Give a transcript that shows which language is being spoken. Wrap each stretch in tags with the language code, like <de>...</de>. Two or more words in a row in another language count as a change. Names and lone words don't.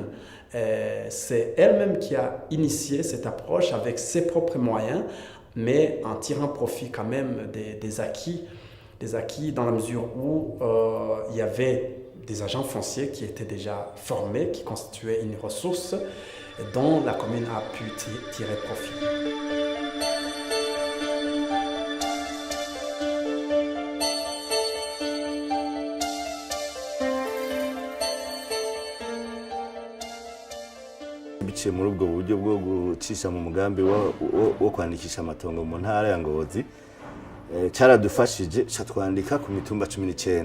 <fr>C'est elle-même qui a initié cette approche avec ses propres moyens mais en tirant profit quand même des acquis Des acquis dans la mesure où il y avait des agents fonciers qui étaient déjà formés, qui constituaient une ressource dont la commune a pu tirer profit.</fr> <rn>biciye muri ubwo buryo bwo gucisha mu mugambi wo kwandikisha amatongo mu ntara ya Ngozi, caradufashije twandika ku mitumba 19.</rn>